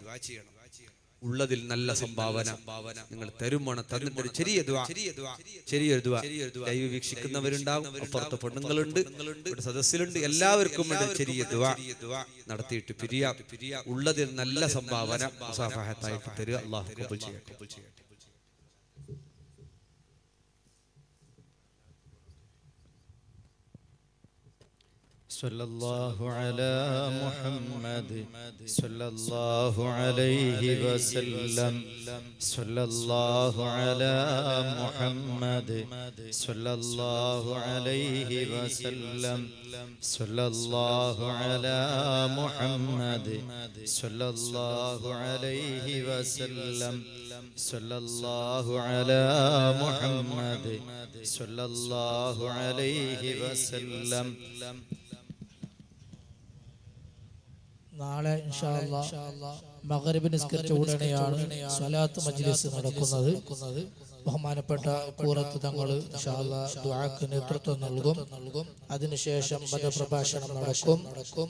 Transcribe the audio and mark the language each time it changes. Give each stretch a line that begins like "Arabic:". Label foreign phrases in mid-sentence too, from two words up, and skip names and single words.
Malayalam: ഉള്ളതിൽ നല്ല സംഭാവന നിങ്ങൾ തരുമാണ്. തന്നിട്ടൊരു ചെറിയൊരു ദുആ ലൈവ് വീക്ഷിക്കുന്നവരുണ്ടാവും, അപ്പുറത്ത് പെണ്ണുങ്ങളുണ്ട്, ഇവിടെ സദസ്സിലുണ്ട്. എല്ലാവർക്കും വേണ്ടി ചെറിയ ദുആ നടത്തിയിട്ട് പിരിയാ. ഉള്ളതിൽ നല്ല സംഭാവന മുസാഫഹത്തായിട്ട് തരിക. അല്ലാഹു കബൂൽ ചെയ്യട്ടെ.
Arabic: صلى الله على محمد صلى الله عليه وسلم صلى الله على محمد صلى الله عليه وسلم صلى الله على محمد صلى الله عليه وسلم صلى الله على محمد صلى الله عليه وسلم.
Malayalam: നാളെ
Arabic: إن شاء الله
Malayalam: മഗ്രിബ് നിസ്കരിച്ച ഉടനെയാണ് സ്വലാത്ത് മജ്ലിസ് നടക്കുന്നത്. ബഹുമാനപ്പെട്ട കൂറത്ത് തങ്ങൾ
Arabic: إن شاء الله
Malayalam: ദുആക്ക് നേതൃത്വം നൽകും. അതിനുശേഷം മതപ്രഭാഷണം നടക്കും.